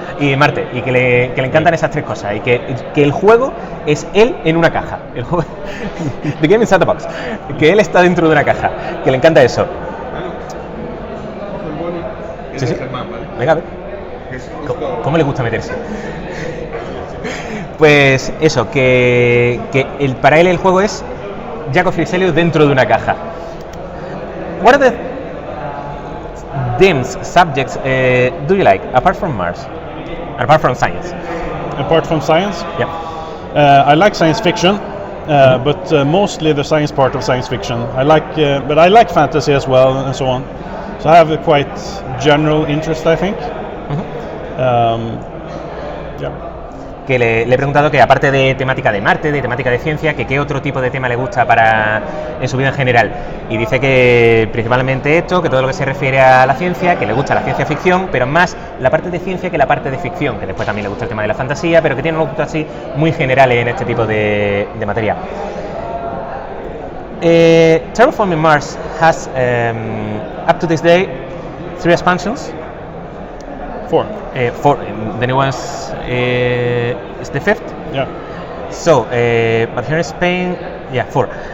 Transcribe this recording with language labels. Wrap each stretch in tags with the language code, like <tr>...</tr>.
<es>Y Marte, y que le encantan esas tres cosas, y que el juego es él en una caja, el juego The Game Inside the Box, que él está dentro de una caja, que le encanta eso. Sí. Venga, a ver. ¿Cómo le gusta meterse? Pues eso, que para él el juego es Jacob Fryxelius dentro de una caja.</es> <en>What are the themes, subjects do you like, apart from Mars? Apart from science? Apart from science? Yeah. I like science fiction, but mostly the science part of science fiction. But I like fantasy as well, and so on. So I have a quite general interest, I think. Mm-hmm. Yeah.</en> <es>que le he preguntado que aparte de temática de Marte, de temática de ciencia, que qué otro tipo de tema le gusta en su vida en general. Y dice que principalmente esto, que todo lo que se refiere a la ciencia, que le gusta la ciencia ficción, pero más la parte de ciencia que la parte de ficción, que después también le gusta el tema de la fantasía, pero que tiene unos gustos así muy generales en este tipo de materia.</es> <en>Terraforming Mars has, up to this day, 3 expansions. 4. 4. The new one's is the 5th. Yeah. So, but here in Spain, 4.</en>